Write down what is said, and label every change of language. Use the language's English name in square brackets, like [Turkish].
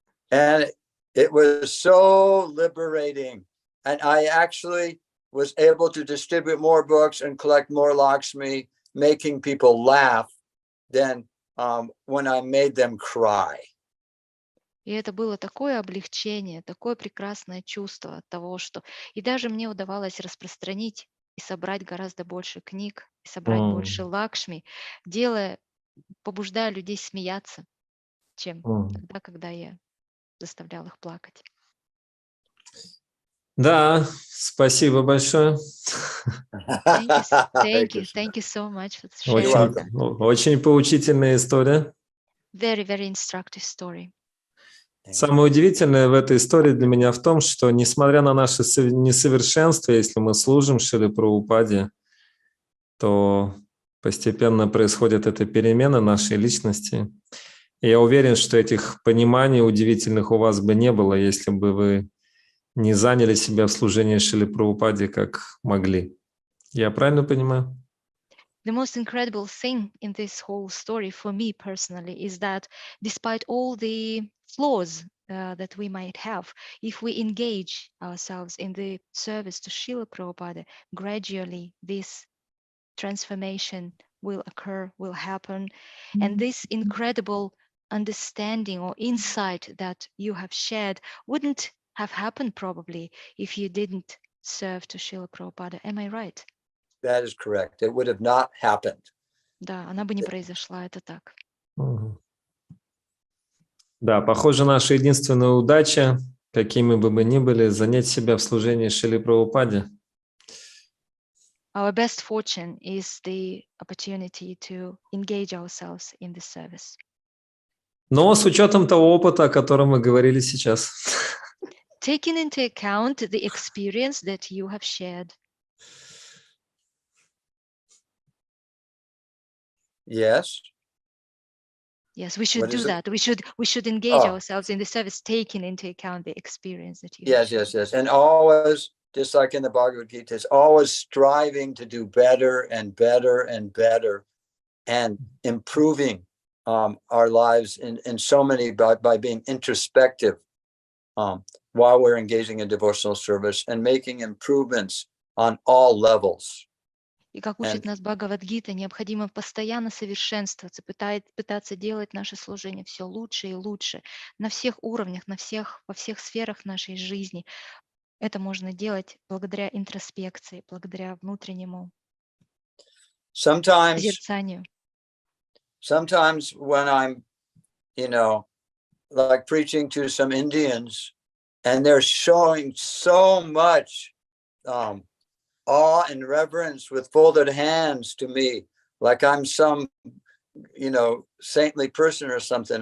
[English] And it was so liberating. And I actually was able to distribute more books and collect more Lakshmi, making people laugh than when I made them cry. [Russian] И это было такое облегчение, такое прекрасное чувство от того, что и даже мне удавалось распространить и собрать гораздо больше книг, и собрать больше Лакшми, побуждая людей смеяться, чем тогда, когда я заставлял их плакать. Да, спасибо большое. [English] Thank you so much for sharing that. [Russian] Очень поучительная история. [English] Very, very instructive story. [Russian] Самое удивительное в этой истории для меня в том, что несмотря на наше несовершенство, если мы служим Шриле Прабхупаде, то постепенно происходит эта перемена нашей личности. И я уверен, что этих пониманий удивительных у вас бы не было, если бы вы не заняли себя в служении Шриле Прабхупаде как могли. Я правильно понимаю? [English] The most incredible thing in this whole story for me personally is that despite all the flaws that we might have, if we engage ourselves in the service to Srila Prabhupada, gradually this transformation will occur, will happen. And this incredible understanding or insight that you have shared wouldn't have happened probably if you didn't serve to Srila Prabhupada. Am I right? That is correct. It would have not happened. [Russian] Да, она бы не произошла, это так. Да, похоже, наша единственная удача, какими бы мы ни были, занять себя в служении Шриле Прабхупаде. [English] Our best fortune is the opportunity to engage ourselves in the service. [Russian] Но с учетом того опыта, о котором мы говорили сейчас. [English] Taking into account the experience that you have shared. Yes. Yes, we should do that. We should engage ourselves in the service, taking into account the experience that you have shared. Yes. And always, just like in the Bhagavad Gita, is always striving to do better and better and better and improving our lives in so many by being introspective while we're engaging in devotional service and making improvements on all levels. [Russian] И как учит нас Бхагавад-гита, необходимо постоянно совершенствоваться, пытаться делать наше служение все лучше и лучше на всех уровнях, во всех сферах нашей жизни. Это можно делать благодаря интроспекции, благодаря внутреннему созерцанию. [English] Sometimes when I'm, like preaching to some Indians, and they're showing so much awe and reverence with folded hands to me, like I'm some, saintly person or something.